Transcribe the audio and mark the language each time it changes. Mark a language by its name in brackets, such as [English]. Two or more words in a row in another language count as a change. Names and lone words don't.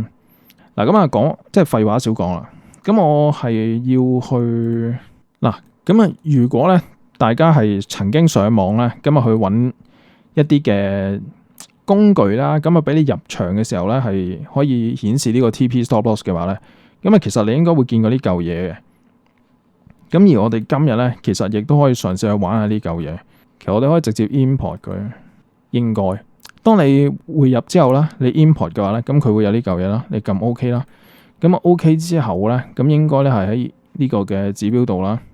[Cantonese] 嗱，咁講即係廢話少講啦。咁我係要去嗱，咁如果咧大家係曾經上網咧，咁去揾一啲嘅工具啦，咁俾你入場嘅時候咧係可以顯示呢個 [English] TP stop loss [Cantonese] 嘅話咧，咁其實你應該會見過呢嚿嘢嘅。咁而我哋今日咧，其實亦都可以嘗試去玩下呢嚿嘢。其實我哋可以直接 import 佢，應該。當你匯入之後咧，你 import 嘅話咧，咁佢會有呢嚿嘢啦。你撳 OK 啦，咁OK 之後咧，咁應該咧係喺呢個嘅指標度啦。